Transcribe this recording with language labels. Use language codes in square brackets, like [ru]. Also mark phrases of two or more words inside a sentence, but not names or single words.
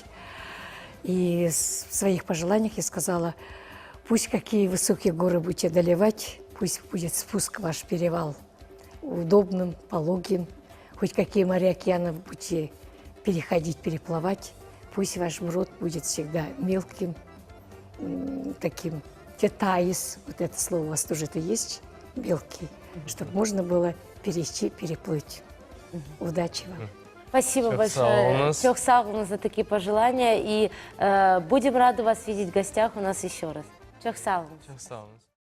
[ru] И в своих пожеланиях я сказала, пусть какие высокие горы будете одолевать, пусть будет спуск ваш перевал удобным, пологим, хоть какие моря, океаны будете переходить, переплывать, пусть ваш род будет всегда мелким, таким... Таис, вот это слово у вас тоже это есть, мелкий, чтобы можно было перейти, переплыть. Удачи вам. Спасибо [crh] Çok [ru] большое. [crh] sağ olunuz. Çok sağ olun [ru] за такие пожелания. И будем рады вас видеть в гостях у нас еще раз. [crh] Çok sağ olun. Çok sağ olun.